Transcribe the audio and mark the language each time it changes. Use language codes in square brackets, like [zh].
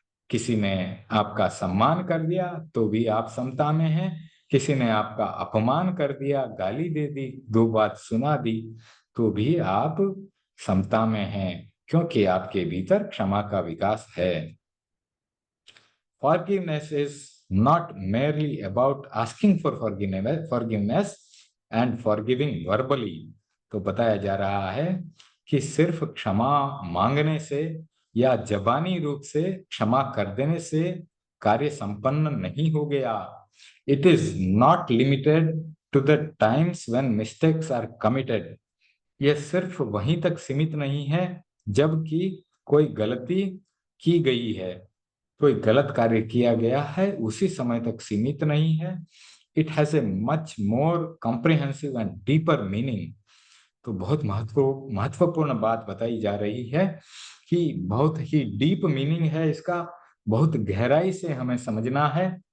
[hi] किसी ने आपका सम्मान कर दिया तो भी आप समता में हैं, किसी ने आपका अपमान कर दिया, गाली दे दी, दो बात सुना दी, तो भी आप समता में हैं, क्योंकि आपके भीतर क्षमा का विकास है। [en] Forgiveness is not merely about asking for forgiveness and forgiving verbally। [hi] तो बताया जा रहा है कि सिर्फ क्षमा मांगने से या जबानी रूप से क्षमा कर देने से कार्य संपन्न नहीं हो गया। [en] It is not limited to the times when mistakes are committed। [hi] यह सिर्फ वहीं तक सीमित नहीं है जबकि कोई गलती की गई है, कोई गलत कार्य किया गया है, उसी समय तक सीमित नहीं है। [en] It has a much more comprehensive and deeper meaning. [hi] तो बहुत महत्वपूर्ण बात बताई जा रही है कि बहुत ही डीप मीनिंग है इसका, बहुत गहराई से हमें समझना है।